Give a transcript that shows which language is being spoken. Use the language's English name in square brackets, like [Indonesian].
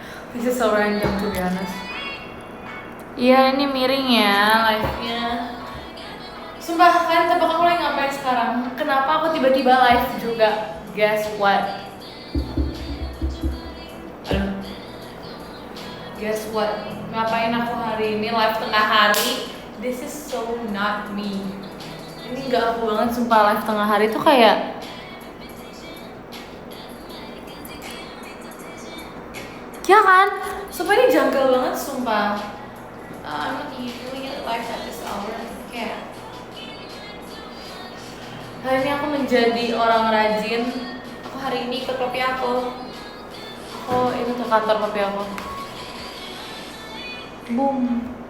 [English] This is so random to be honest. [Indonesian] Iya, ini miring ya live-nya. Sumpah, kalian tebak aku lagi ngapain sekarang? Kenapa aku tiba-tiba live juga? [English] Guess what? Aduh. Guess what? [Indonesian] Ngapain aku hari ini live tengah hari? [English] This is so not me. [Indonesian] Ini gak aku banget, sumpah. Live tengah hari tuh kayak ya kan? Sumpah ini janggal banget, sumpah. [English] I'm not usually live at this hour. [Indonesian] Kayak hari ini aku menjadi orang rajin. Aku hari ini ikut papi aku. Aku ini ke kantor papi aku. [English] Boom.